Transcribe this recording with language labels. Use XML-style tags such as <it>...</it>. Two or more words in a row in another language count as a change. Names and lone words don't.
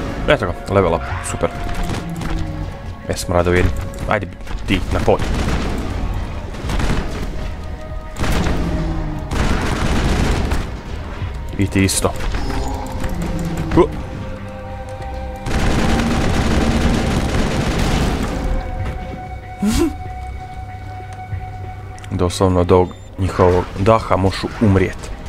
<hr>Eto ga,</hr> <en>level up, super.</en> <hr>Jesmo rado vidim. Ajde ti, na pod. I ti isto. Doslovno od ovog njihovog daha možu umrijeti.</hr>